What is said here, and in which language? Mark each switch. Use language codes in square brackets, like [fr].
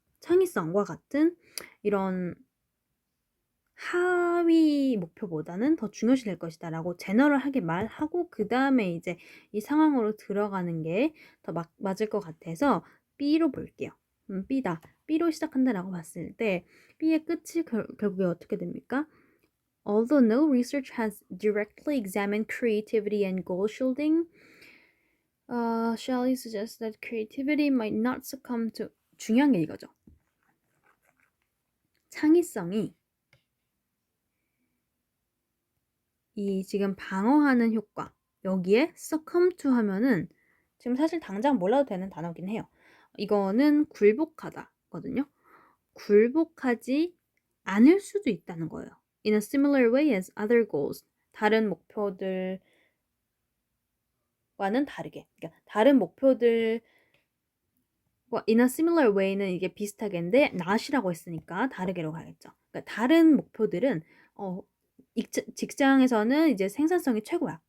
[ko] 창의성과 같은 이런 하위 목표보다는 더 중요시 될 것이다 라고 제너럴하게 말하고 그 다음에 이제 이 상황으로 들어가는 게 더 맞을 것 같아서 B로 볼게요. B다. B로 시작한다라고 봤을 때 B의 끝이 결국에 어떻게 됩니까? [en] Although no research has directly examined creativity and goal shielding, Shelley suggests that creativity might not succumb to [ko] 중요한 게 이거죠. 창의성이 이 지금 방어하는 효과 여기에 [en] succumb to [ko] 하면은 지금 사실 당장 몰라도 되는 단어긴 해요. 이거는 굴복하다거든요. 굴복하지 않을 수도 있다는 거예요. [en] In a similar way as other goals. [ko] 다른 목표들과는 다르게. 그러니까 다른 목표들 [en] in a similar way [ko] 는 이게 비슷하게인데 not이라고 했으니까 다르게로 가겠죠. 그러니까 다른 목표들은 직장에서는 이제 생산성이 최고야.